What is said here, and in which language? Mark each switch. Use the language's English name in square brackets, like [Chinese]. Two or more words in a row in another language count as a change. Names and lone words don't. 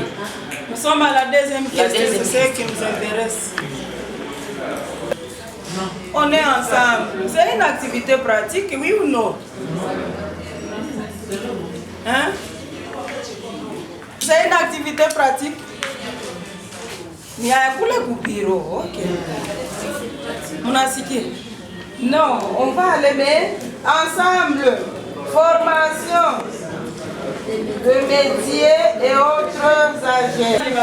[French] Nous sommes à la deuxième question, c'est ce qui nous intéresse. On est ensemble. C'est une activité pratique, oui ou non? Hein? C'est une activité pratique? [Swahili] Ni ya kule kupiro, ok. Munasikia? [French] Non, on va aller mais ensemble. Formation de métiers et autres agents.